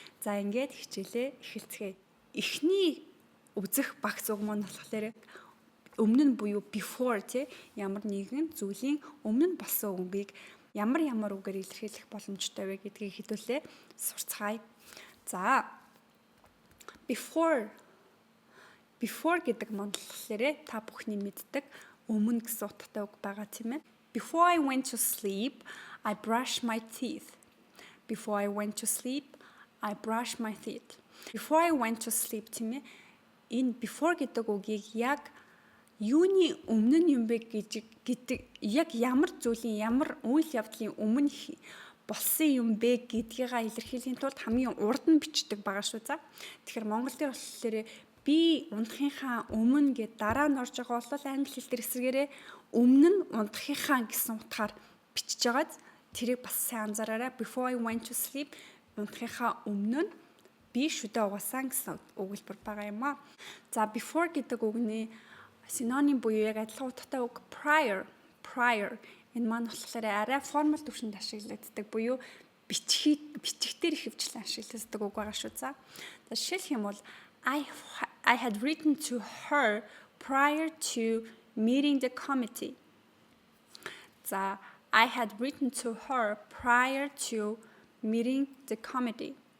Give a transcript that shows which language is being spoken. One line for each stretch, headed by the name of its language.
Mongolian: За ингээд хичээлээ эхэлцгээе. Эхний үзэх багц үг маань болохоор өмнө нь буюу before ямар нэгэн зүйлийн өмнө нь болсон үгийг ямар үгээр илэрхийлэх боломжтой вэ гэдгийг хэдүүлээ сурцгаая. За before гэдэг маань болохоор та бүхний мэддэг өмнө гэсэн утгатай үг байгаа тийм ээ.
English: Before I went to sleep, I brushed my teeth. Before I went to sleep, I brushed my teeth. Before I went to sleep
Mongolian: тийм ээ. Энэ before гэдэг үгийг яг юуны өмнө нь юм бэ гэдэг яг ямар зүйлийн ямар үйл явдлын өмнө болсон юм бэ гэдгийг илэрхийлэхийн тулд хамгийн урд нь бичдэг байгаа шүү за. Тэгэхээр монгол дээр болохоор би унтахынхаа өмнө гэд дараа нь орж байгаа бол англи хэл дээр эсрэгээрээ өмнө нь унтахынхаа гэсэн утгаар бичиж байгааз тэрийг бас сайн анзаараарай.
English: Before I went to sleep
Mongolian: унтахынхаа өмнө нь би шүдэ угаасан гэсэн өгүүлбэр байгаа юм аа. За before гэдэг үгний синоним буюу яг адилхан утгатай үг prior. Энэ маань болохоор арай формал төвшөнд ашиглагддаг буюу бичгээр ихэвчлэн ашиглагддаг үг байгаа шүү за. За жишээлх юм бол
English: I had written to her prior to meeting the committee. За I had written to her prior to meeting the committee.